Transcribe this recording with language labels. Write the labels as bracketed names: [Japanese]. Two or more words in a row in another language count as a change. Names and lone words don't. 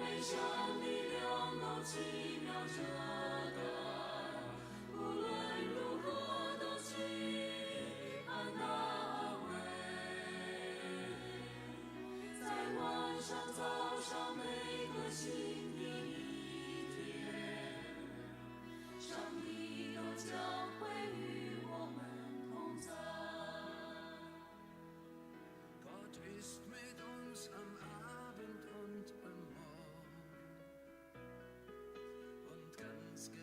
[Chinese] 美善力量都奇妙遮盖，无论如何都期盼那位，在晚上早上每个新的一天，上帝都将会与我们同在。 [German] Gott ist mit uns am Abend und am Morgen und ganz